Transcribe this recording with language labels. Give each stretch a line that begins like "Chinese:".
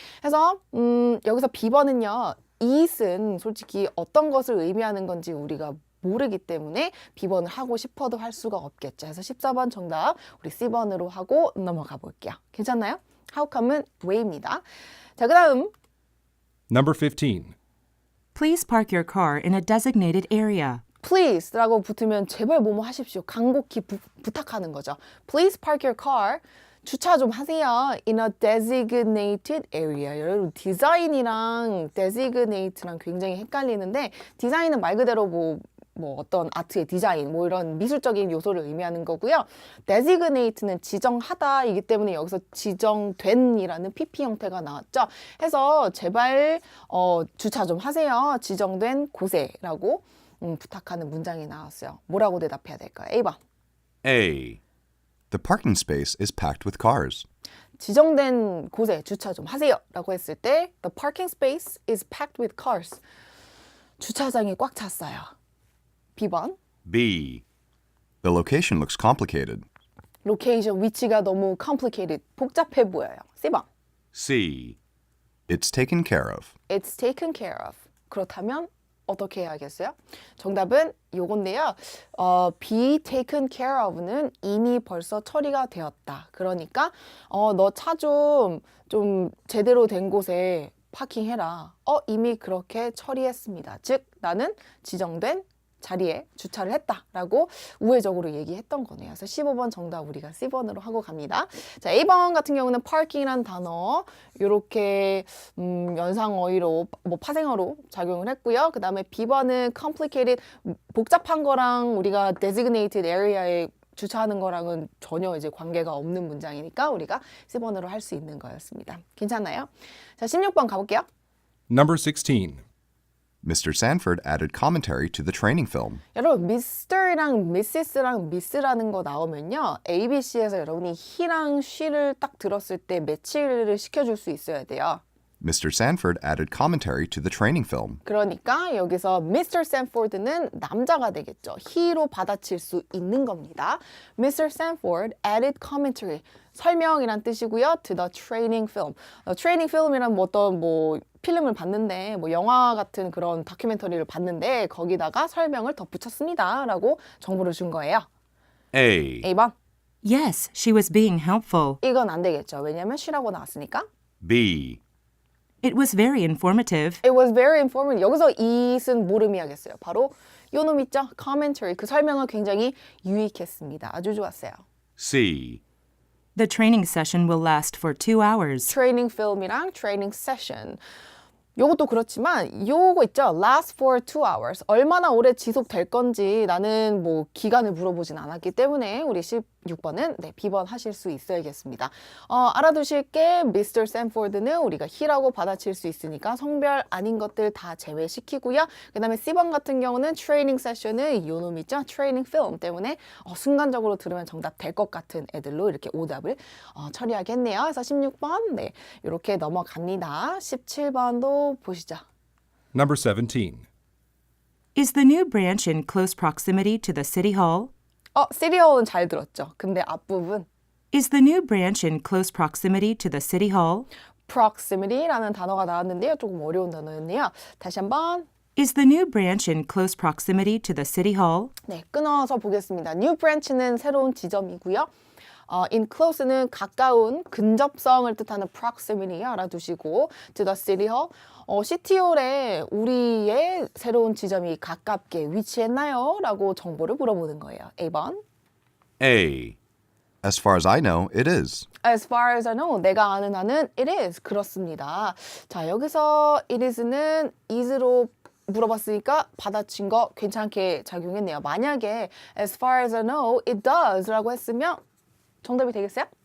Korean: 그래서 여기서 B번은요. it은 솔직히 어떤 것을 의미하는 건지 우리가 모르기 때문에 B번을 하고 싶어도 할 수가 없겠죠. 그래서 14번 정답 우리 C번으로 하고 넘어가 볼게요. 괜찮나요?
English: How come
Korean: 은 왜입니다. 자, 그 다음
English: Number 15. Please park your car in a designated area.
Korean: please라고 붙으면 제발 뭐뭐 하십시오. 간곡히 부탁하는 거죠.
English: Please park your car.
Korean: 주차 좀 하세요.
English: In a designated area.
Korean: 여러분 디자인이랑 designate랑 굉장히 헷갈리는데 디자인은 말 그대로 어떤 아트의 디자인, 이런 미술적인 요소를 의미하는 거고요. designate는 지정하다이기 때문에 여기서 지정된이라는 PP 형태가 나왔죠. 해서 제발 주차 좀 하세요. 지정된 곳에라고 부탁하는 문장이 나왔어요. 뭐라고 대답해야 될까요? A번.
English: A. The parking space is packed with cars.
Korean: 지정된 곳에 주차 좀 하세요 라고 했을 때
English: The parking space is packed with cars.
Korean: 주차장이 꽉 찼어요. B번.
English: B. The location looks complicated.
Korean: 로케이션 위치가 너무 complicated, 복잡해 보여요. C번.
English: C. It's taken care of. It's taken care of.
Korean: 그렇다면 어떻게 해야겠어요? 정답은 요건데요. be taken care of는 이미 벌써 처리가 되었다. 그러니까 너 차 좀 제대로 된 곳에 파킹해라. 이미 그렇게 처리했습니다. 즉 나는 지정된 자리에 주차를 했다라고 우회적으로 얘기했던 거네요. 그래서 15번 정답 우리가 C번으로 하고 갑니다. 자, A번 같은 경우는 parking이란 단어 이렇게 연상어휘로 파생어로 작용을 했고요. 그 다음에 B번은 complicated 복잡한 거랑 우리가 designated area에 주차하는 거랑은 전혀 이제 관계가 없는 문장이니까 우리가 C번으로 할 수 있는 거였습니다. 괜찮나요? 자, 16번 가볼게요.
English: Number 16. Mr. Sanford added commentary to the training film.
Korean: 여러분 Mr랑 Mrs랑 Miss라는 거 나오면요. ABC에서 여러분이 he랑 she를 딱 들었을 때 매치를 시켜줄 수 있어야 돼요.
English: Mr. Sanford added commentary to the training film.
Korean: 그러니까 여기서 Mr. Sanford는 남자가 되겠죠. he로 받아칠 수 있는 겁니다.
English: Mr. Sanford added commentary.
Korean: 설명이란 뜻이고요.
English: To the training film.
Korean: training film이란 어떤 필름을 봤는데 영화 같은 그런 다큐멘터리를 봤는데 거기다가 설명을 덧붙였습니다. 라고 정보를 준 거예요.
English: A.
Korean: A번.
English: Yes, she was being helpful.
Korean: 이건 안 되겠죠. 왜냐면 she라고 나왔으니까.
English: B. It was very informative. It was very informative.
Korean: 여기서 it은 뭘 의미하겠어요? 바로 요 놈 있죠? commentary. 그 설명은 굉장히 유익했습니다. 아주 좋았어요.
English: C. The training session will last for 2 hours.
Korean: 트레이닝 필름이랑 트레이닝 세션. 요것도 그렇지만 요거 있죠.
English: last for 2 hours.
Korean: 얼마나 오래 지속될 건지 나는 기간을 물어보진 않았기 때문에 우리 6번은 네, B번 하실 수 있어야겠습니다. 알아두실 게 Mr. Sanford는 우리가 he라고 받아칠 수 있으니까 성별 아닌 것들 다 제외시키고요. 그 다음에 C번 같은 경우는 트레이닝 세션은 요놈 있죠? 트레이닝 필름 때문에 순간적으로 들으면 정답 될 것 같은 애들로 이렇게 오답을 처리하겠네요. 그래서 16번 네, 이렇게 넘어갑니다. 17번도 보시죠.
English: Number 17. Is the new branch in close proximity to the city hall?
Korean: 시리얼은 잘 들었죠. 근데 앞부분
English: Is the new branch in close proximity to the city hall?
Korean: proximity라는 단어가 나왔는데요. 조금 어려운 단어였네요. 다시 한번
English: Is the new branch in close proximity to the city hall?
Korean: 네, 끊어서 보겠습니다. New branch는 새로운 지점이고요. In close는 가까운, 근접성을 뜻하는 proximity 알아두시고 to the city hall. 시티홀에 우리의 새로운 지점이 가깝게 위치했나요? 라고 정보를 물어보는 거예요. A번.
English: A. As far as I know, it is. As far as I know,
Korean: 내가 아는 한은
English: it is.
Korean: 그렇습니다. 자, 여기서 it is는 is로 물어봤으니까 받아친 거 괜찮게 작용했네요. 만약에
English: as far as I know, it does
Korean: 라고 했으면 정답이 되겠어요?